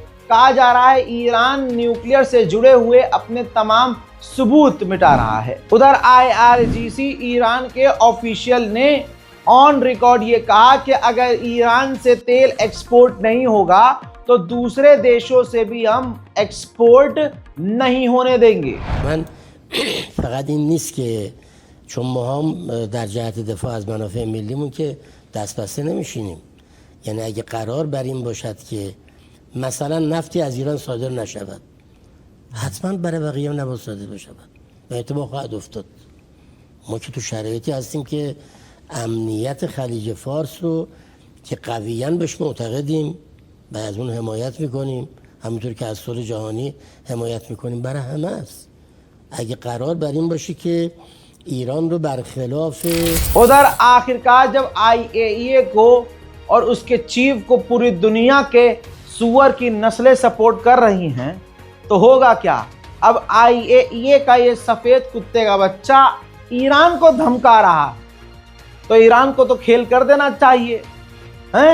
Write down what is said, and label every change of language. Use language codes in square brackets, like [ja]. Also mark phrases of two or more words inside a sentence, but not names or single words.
[hi] कहा जा रहा है ईरान न्यूक्लियर से जुड़े हुए अपने तमाम सबूत मिटा रहा है। उधर IRGC ईरान के ऑफिशियल ने [en] on record [hi] ये कहा कि अगर ईरान से तेल एक्सपोर्ट नहीं होगा तो दूसरे देशों से भी हम एक्सपोर्ट नहीं होने देंगे। [fa] من فقط این نیست که چون ما هم در جهت دفاع از منافع ملیمون که دست بسته نمیشینیم. یعنی اگه قرار بر این باشد که مثلا نفتی از ایران صادر نشود، حتما برای بقیه هم نباید صادر بشود و اتفاق خواهد افتاد. ما که تو شرایطی هستیم که امنیت خلیج فارس رو که قویاً بهش معتقدیم و از اون حمایت میکنیم، همونطور که از صلح جهانی حمایت میکنیم، برای همه است. اگه قرار بر این باشه که ایران رو برخلاف [hi] उधर आखिरकार जब IAEA को और उसके चीफ को पूरी दुनिया के सुअर की नस्लें सपोर्ट कर रही हैं तो होगा क्या। अब IAEA का ये सफेद कुत्ते का बच्चा ईरान को धमका रहा, तो ईरान को तो खेल कर देना चाहिए हैं।